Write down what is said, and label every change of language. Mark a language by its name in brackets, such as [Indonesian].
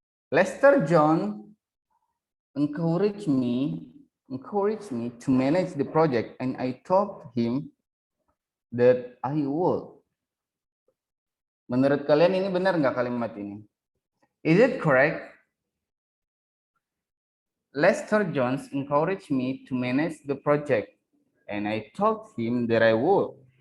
[English] Lester John encouraged me to manage the project, and I told him that I would. [Indonesian] Menurut kalian ini benar nggak kalimat ini? [English] Is it correct? Lester Jones encouraged me to manage the project, and I told him that I would.